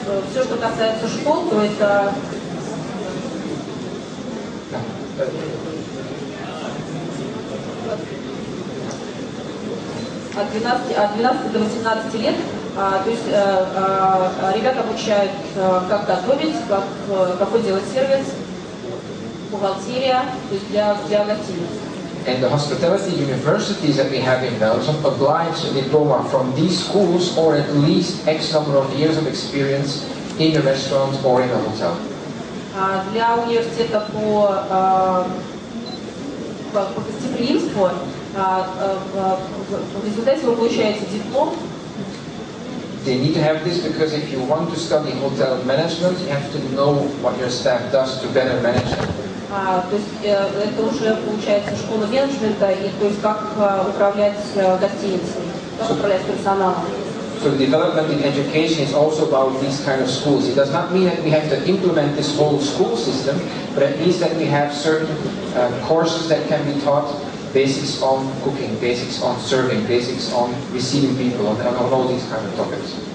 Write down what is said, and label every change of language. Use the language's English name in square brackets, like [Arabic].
[Russian] Все, что касается школ, то это от 12 до 18 лет, то есть ребята обучают, как готовить, какой делать сервис, бухгалтерия, то есть для гостиниц. [English] And the hospitality universities that we have in Belgium oblige a diploma from these schools or at least X number of years of experience in a restaurant or in a hotel. [Russian] Для университета по гостеприимству в результате вы получаете диплом. [English] They need to have this because if you want to study hotel management, you have to know what your staff does to better manage it. [Russian] То есть это уже получается школа менеджмента, и то есть как управлять гостиницей, как управлять персоналом. [English] So the development in education is also about these kind of schools. It does not mean that we have to implement this whole school system, but it means that we have certain courses that can be taught, basics on cooking, basics on serving, basics on receiving people, on all these kind of topics.